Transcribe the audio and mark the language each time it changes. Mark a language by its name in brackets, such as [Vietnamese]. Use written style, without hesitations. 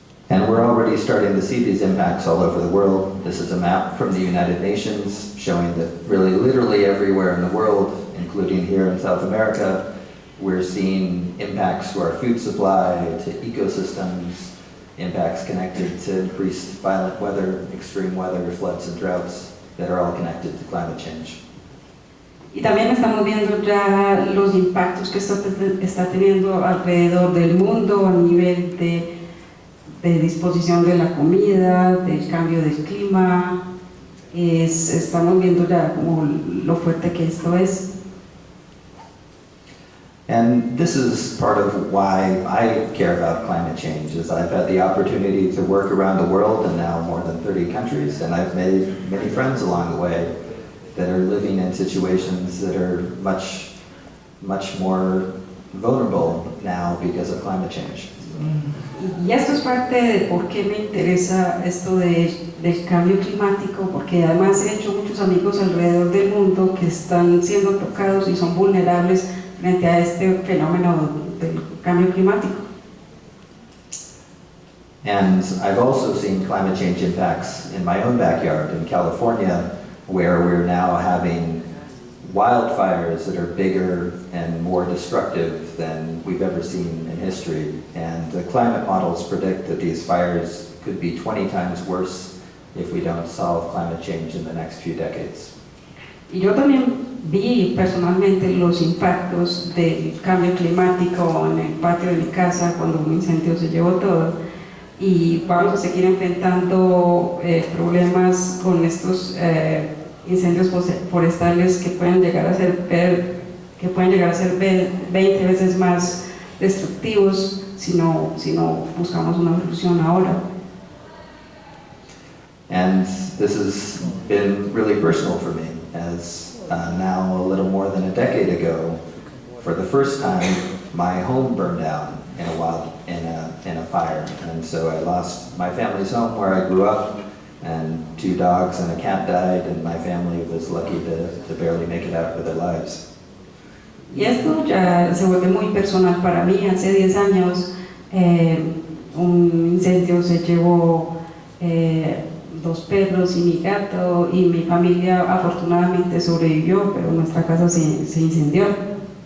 [English] And we're already starting to see these impacts all over the world. This is a map from the United Nations showing that really literally everywhere in the world, including here in South America, we're seeing impacts to our food supply, to ecosystems, impacts connected to increased violent weather, extreme weather, floods and droughts that are all connected to climate change. [Spanish] Y también estamos viendo ya los impactos que está teniendo alrededor del mundo a nivel de disposición de la comida, del cambio del clima. Estamos viendo ya como lo fuerte que esto es. [English] And this is part of why I care about climate change, is I've had the opportunity to work around the world in now more than 30 countries, and I've made many friends along the way that are living in situations that are much, much more vulnerable now because of climate change. [Spanish] Y esto es parte de por qué me interesa esto del cambio climático, porque además he hecho muchos amigos alrededor del mundo que están siendo tocados y son vulnerables frente a este fenómeno del cambio climático. [English] And I've also seen climate change impacts in my own backyard in California, where we're now having wildfires that are bigger and more destructive than we've ever seen in history. And the climate models predict that these fires could be 20 times worse if we don't solve climate change in the next few decades. [Spanish] Y yo también vi personalmente los impactos del cambio climático en el patio de mi casa cuando un incendio se llevó todo. Y vamos a seguir enfrentando problemas con estos incendios forestales que pueden llegar a ser 20 veces más destructivos si no buscamos una solución ahora. [English] And this has been really personal for me, as now a little more than a decade ago, for the first time, my home burned down in a fire, and so I lost my family's home where I grew up, and 2 dogs and a cat died, and my family was lucky to barely make it out with their lives. [Spanish] Y esto ya se vuelve muy personal para mí. Hace 10 años un incendio se llevó 2 perros y mi gato, y mi familia afortunadamente sobrevivió, pero nuestra casa se incendió.